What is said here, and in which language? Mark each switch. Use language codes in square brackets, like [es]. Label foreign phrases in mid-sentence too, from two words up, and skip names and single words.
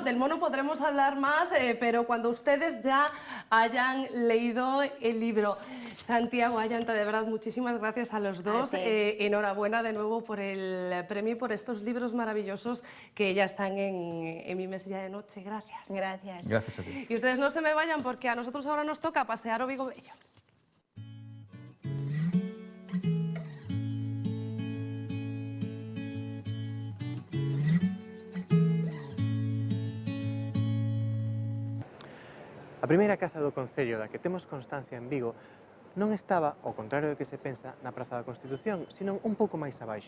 [es] del mono podremos hablar más, pero cuando ustedes ya hayan leído el libro. Santiago, Ayanta, de verdad, muchísimas gracias a los dos. Enhorabuena de nuevo por el premio y por estos libros maravillosos que ya están en mi mesilla de noche. Gracias. Gracias. Gracias a ti. Y ustedes no se me vayan, porque a nosotros ahora nos toca pasear o Vigo Bello. [gl] A primeira casa do Concello da que temos constancia en Vigo non estaba, ao contrario do que se pensa, na Praza da Constitución, senón un pouco máis abaixo.